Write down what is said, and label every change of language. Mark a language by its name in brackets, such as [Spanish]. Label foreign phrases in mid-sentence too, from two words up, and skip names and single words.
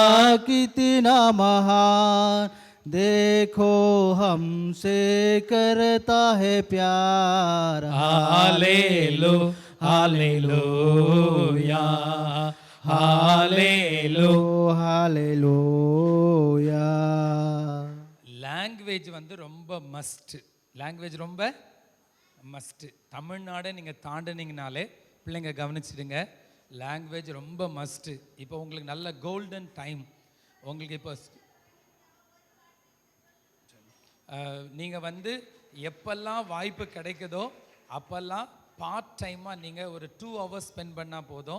[Hindi] कितना महान, देखो हमसे करता है प्यार. हालेलू हालेलूया, हालेलू हालेलूया. [Tamil] லாங்குவேஜ் வந்து ரொம்ப மஸ்ட். லாங்குவேஜ் ரொம்ப மஸ்ட்டு. தமிழ்நாடை நீங்கள் தாண்டினீங்கனாலே பிள்ளைங்க கவனிச்சிடுங்க, லாங்குவேஜ் ரொம்ப மஸ்ட்டு. இப்போ உங்களுக்கு நல்ல [English] golden time. [Tamil] உங்களுக்கு இப்போ நீங்கள் வந்து எப்பெல்லாம் வாய்ப்பு கிடைக்குதோ அப்போல்லாம் [English] part time [Tamil] நீங்கள் ஒரு 2 [English] hours spend [Tamil] பண்ணால் போதும்.